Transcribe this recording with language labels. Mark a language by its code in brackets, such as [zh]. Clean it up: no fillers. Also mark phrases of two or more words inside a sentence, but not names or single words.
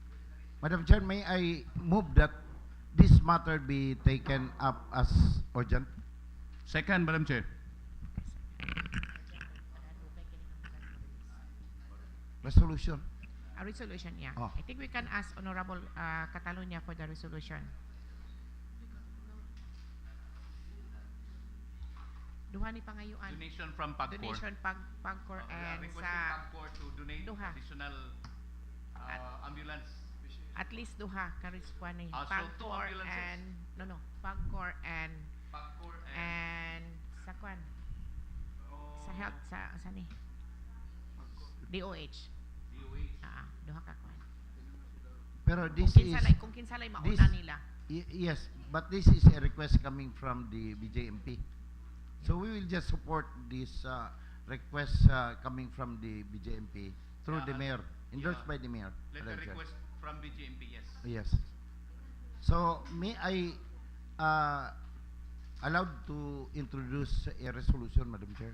[en] Madam Chair, may I move that this matter be taken up as urgent? Second, Madam Chair. Resolution. A resolution, yeah. Oh. I think we can ask Honorable Cataluña for the resolution. [ceb] Duha ni pangayuan. [en] Donation from PAGCOR. Donation PAGCOR and Requesting [ceb] sa [en] PAGCOR to donate [ceb] Duha. [en] additional ambulance. [ceb] at least duha karis kuan ni [en] So two PAGCOR ambulances. and PAGCOR PAGCOR [ceb] and sa kuan sa health sa ni DOH. Duha ka kuan. [en] Pero this [ceb] Kung [en] is... [ceb] kung kinsalay mauna [en] this- [ceb] nila. [en] Yes, but this is a request coming from the BJMP. So we will just support this request coming from the BJMP through the mayor, endorsed by the mayor. Letter Madam Chair. request from BGMP, yes. Yes. So may I allowed to introduce a resolution, Madam Chair?